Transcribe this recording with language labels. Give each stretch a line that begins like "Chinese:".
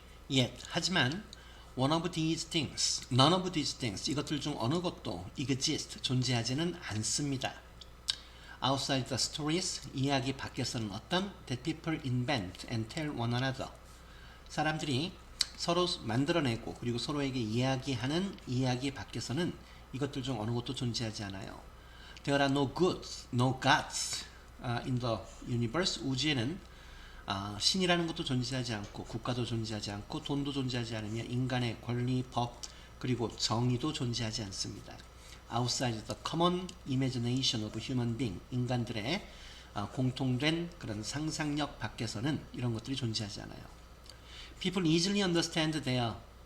English: Yet,
Korean: 하지만
English: one of these things, none of these things,
Korean: 이것들 중 어느 것도
English: exist,
Korean: 존재하지는 않습니다.
English: Outside the stories,
Korean: 이야기 밖에서는 어떤
English: that people invent and tell one another.
Korean: 사람들이 서로 만들어내고 그리고 서로에게 이야기하는 이야기 밖에서는 이것들 중 어느 것도 존재하지 않아요.
English: There are no goods, no gods in the universe.
Korean: 우주에는 신이라는 것도 존재하지 않고 국가도 존재하지 않고 돈도 존재하지 않으며 인간의 권리, 법 그리고 정의도 존재하지 않습니다.
English: Outside the common imagination of human being,
Korean: 인간들의 공통된 그런 상상력 밖에서는 이런 것들이 존재하지 않아요.
English: People easily understand that.